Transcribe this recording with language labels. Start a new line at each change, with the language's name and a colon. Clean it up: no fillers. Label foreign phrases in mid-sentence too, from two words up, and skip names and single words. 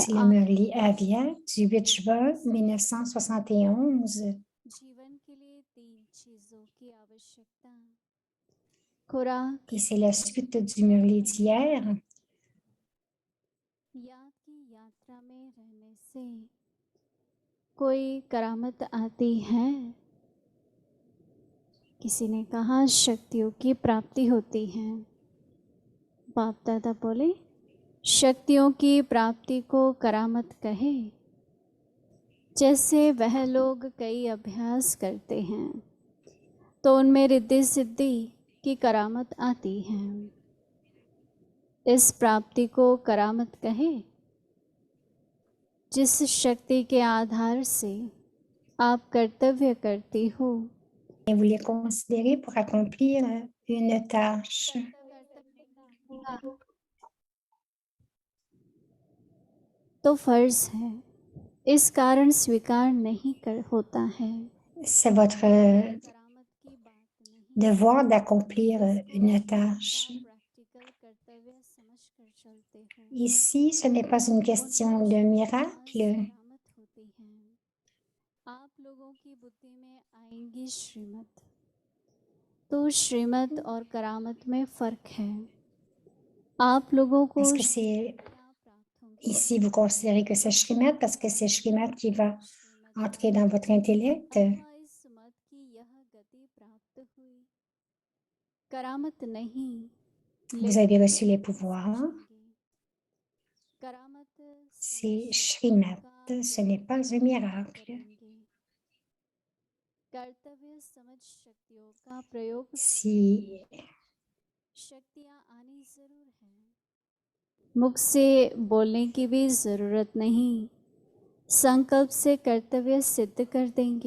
French: C'est le Murli Avyak du 8 juin 1971.
Hindi: जीवन के लिए 3 चीजों की आवश्यकता। खुराक,
French: Et c'est la suite du Murli d'hier.
Hindi: याद की यात्रा में रहने से कोई करामत आती है। किसी ने कहा शक्तियों की प्राप्ति होती है। बाप दादा बोले शक्तियों की प्राप्ति को करामत कहे। जैसे वह लोग कई अभ्यास करते हैं तो उनमें रिद्धि सिद्धि की करामत आती है। इस प्राप्ति को करामत कहे जिस शक्ति के आधार से आप कर्तव्य करती हो।
French: Et vous les considérez pour accomplir une tâche.
Hindi: तो फर्ज है, इस कारण स्वीकार नहीं होता है।
French: C'est votre devoir d'accomplir une tâche. Ici, ce n'est pas une question de miracle.
Hindi: आप लोगों की बुद्धि में आएंगी श्रीमत, तो श्रीमत और करामत में फर्क है। आप लोगों को
French: Est-ce que c'est ici vous considérez que c'est Shrimat parce que c'est Shrimat qui va entrer dans votre intellect?
Hindi: करामत नहीं,
French: Vous avez reçu les pouvoirs. C'est Shrimat, ce n'est pas un miracle.
Hindi: कर्तव्य समझ शक्तियों का प्रयोग
French: Si
Hindi: शक्तियाँ आनी जरूर है। मुख से बोलने की भी जरूरत नहीं, संकल्प से कर्तव्य सिद्ध कर देंगे।